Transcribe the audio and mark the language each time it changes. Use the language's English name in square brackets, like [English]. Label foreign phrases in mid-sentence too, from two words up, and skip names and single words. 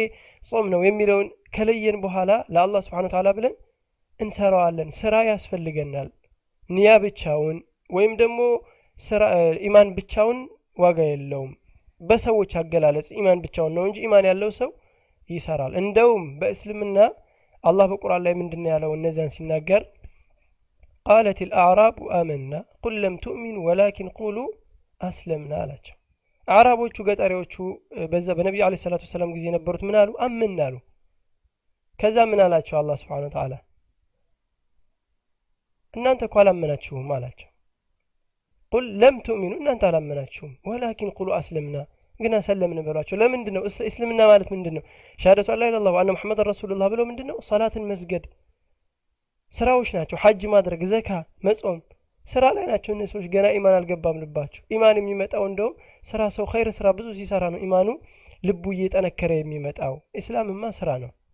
[Amharic] ጾም ነው የሚለውን ከለየን በኋላ ለአላህ [Arabic] سبحانه وتعالى [Amharic] ብለን እንሰራዋለን ስራ ያስፈልገናል ንያ ብቻውን ወይም ደግሞ ስራ ኢማን ብቻውን ዋጋ የለውም በሰዎች አገላለጽ ኢማን ብቻውን ነው እንጂ ኢማን ያለው ሰው ይሰራል እንደውም በእስልምና አላህ በቁርአን ላይ ምንድነው ያለው እነዛን ሲናገር [Arabic] قالت الاعراب آمنا قل لم تؤمنوا ولكن قولوا اسلمنا [Amharic] አላቸው አረቦቹ ገጠሪዎቹ በዛ በነብዩ [Arabic] عليه الصلاة السلام [Amharic] ጊዜ የነበሩት ምን አሉ አመንና አሉ ከዛ ምን አላቸው አላህ [Arabic] سبحانه وتعالى [Amharic] እናንተ እኮ አላመናችሁም አላቸው [Arabic] قل لم تؤمنوا [Amharic] እናንተ አላመናችሁም [Arabic] ولكن قولوا اسلمنا [Amharic] ግን ሰለምን በሏቸው ለምንድነው እስልምና ማለት ምንድነው [Arabic] شهادة ألا إلا الله وأن محمد رسول الله [Amharic] ብለው ምንድነው ሶላትን መስገድ ስራዎች ናቸው ሐጅ ማድረግ ዘካ መጾም ስራ ላይ ናቸው እነሱስ ገና ኢማን አልገባም ልባቸው ኢማን የሚመጣው እንደው ስራ ሰው ኸይር ስራ ብዙ ሲሰራ ነው ኢማኑ ልቡ እየጠነከረ የሚመጣው እስላምማ ስራ ነው